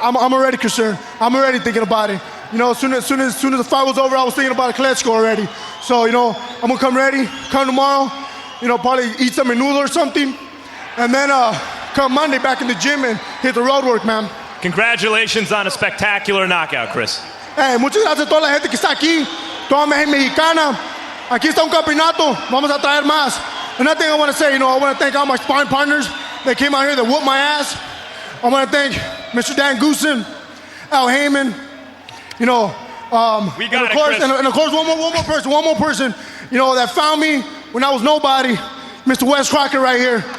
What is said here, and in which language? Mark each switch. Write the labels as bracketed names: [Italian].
[English] I'm already concerned. I'm already thinking about it. You know, as soon as the fight was over, I was thinking about a Klitschko already. So, you know, I'm gonna come ready, come tomorrow, you know, probably eat some menudo or something, and then come Monday back in the gym and hit the road work, man. Congratulations on a spectacular knockout, Chris. [Spanish] Hey, muchas gracias a toda la gente que está aquí, toda mi gente mexicana. Aquí está un campeonato, vamos a traer más. [English] Another thing I want to say, you know, I want to thank all my sparring partners that came out here that whooped my ass. I want to thank Mr. Dan Goosen, Al Heyman, you know, we got of course, and of course, one more person, you know, that found me when I was nobody, Mr. Wes Crocker right here.